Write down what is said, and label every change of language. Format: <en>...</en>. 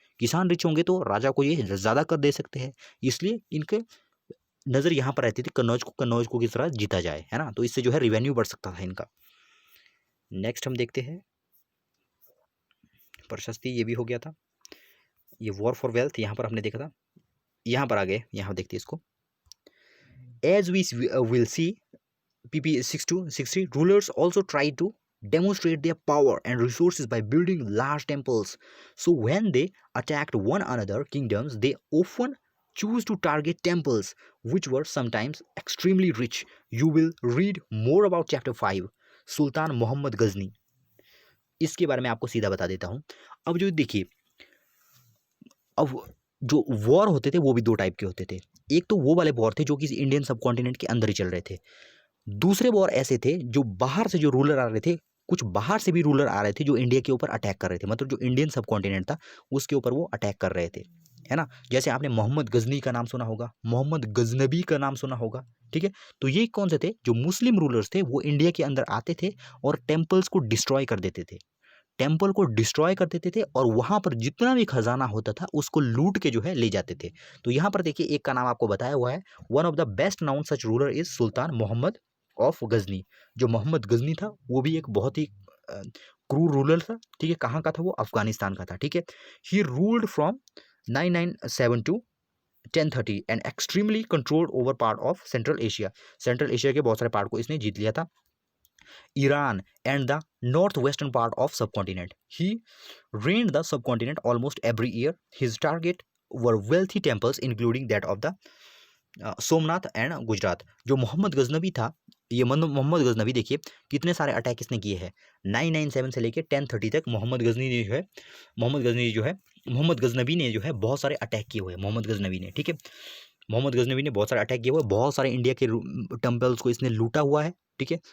<hi>किसान रिच होंगे तो राजा को ये ज़्यादा कर दे सकते हैं, इसलिए इनके नज़र यहाँ पर रहती थी कन्नौज को किस तरह जीता जाए, है ना। तो इससे जो है रिवेन्यू बढ़ सकता था इनका। नेक्स्ट हम देखते हैं प्रशस्ति, ये भी हो गया था। ये वॉर फॉर वेल्थ यहाँ पर हमने देखा था। यहाँ पर आ गए, यहाँ देखते हैं इसको।</hi> <en>As we will see PP 6-60, rulers also tried to demonstrate their power and resources by building large temples. So when they attacked one another kingdoms, they often choose to target temples which were sometimes extremely rich. You will read more about chapter 5, sultan Mohammad Ghazni.</en> <hi>इसके बारे में आपको सीधा बता देता हूँ। अब जो देखिए, अब जो वॉर होते थे वो भी दो टाइप के होते थे। एक तो वो वाले वॉर थे जो कि इंडियन सब कॉन्टिनेंट के अंदर ही चल रहे थे। दूसरे वॉर ऐसे थे जो बाहर से जो रूलर आ रहे थे, कुछ बाहर से भी रूलर आ रहे थे जो इंडिया के ऊपर अटैक कर रहे थे, मतलब जो इंडियन सब कॉन्टिनेंट था उसके ऊपर वो अटैक कर रहे थे, है ना। जैसे आपने मोहम्मद गजनी का नाम सुना होगा, मोहम्मद गजनबी का नाम सुना होगा, ठीक है। तो ये कौन से थे, जो मुस्लिम रूलर्स थे वो इंडिया के अंदर आते थे और टेम्पल्स को डिस्ट्रॉय कर देते थे, टेम्पल को डिस्ट्रॉय कर देते थे और वहां पर जितना भी खजाना होता था उसको लूट के जो है ले जाते थे। तो यहाँ पर देखिए एक का नाम आपको बताया हुआ है,</hi> <en>One of the best known such ruler is sultan Mohammad of Ghazni.</en> <hi>जो मोहम्मद गजनी था वो भी एक बहुत ही क्रूर रूलर था, ठीक है। कहाँ का था वो, अफगानिस्तान का था, ठीक है।</hi> <en>He ruled from 997 to 1030 and extremely controlled over part of central Asia.</en> <hi>Central Asia के बहुत सारे पार्ट को इसने जीत लिया था।</hi> <en>Iran and the northwestern part of subcontinent. He reigned the subcontinent almost every year. His target were wealthy temples including that of the Somnath and Gujarat.</en> <hi>जो मोहम्मद गजनबी था, ये मोहम्मद गजनबी देखिए कितने सारे अटैक इसने किए हैं। 997 से लेके 1030 तक मोहम्मद गजनी ने जो है मोहम्मद गजनबी ने जो है बहुत सारे अटैक किए हुए हैं। मोहम्मद गजनबी ने, ठीक है, मोहम्मद गजनबी ने बहुत सारे अटैक किए हुए, बहुत सारे इंडिया के टेम्पल्स को इसने लूटा हुआ है, ठीक है।</hi>